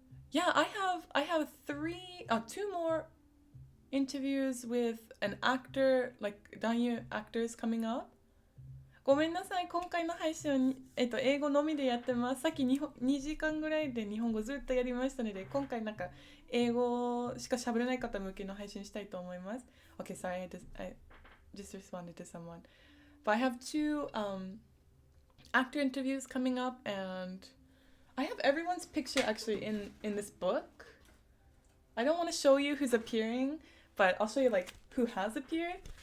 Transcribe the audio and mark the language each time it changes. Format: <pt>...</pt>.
<en>Yeah, I have two more interviews with an actor, like Danyu actors coming up.</en> <ja>ごめんなさい、今回の配信は英語のみでやってます。さっき2時間ぐらいで日本語ずっとやりましたので、今回なんか英語しか喋れない方向けの配信したいと思います。</ja> <en>Okay, sorry, I just responded to someone. But I have two actor interviews coming up, and I have everyone's picture actually in this book. I don't want to show you who's appearing, but I'll show you like who has appeared.</en>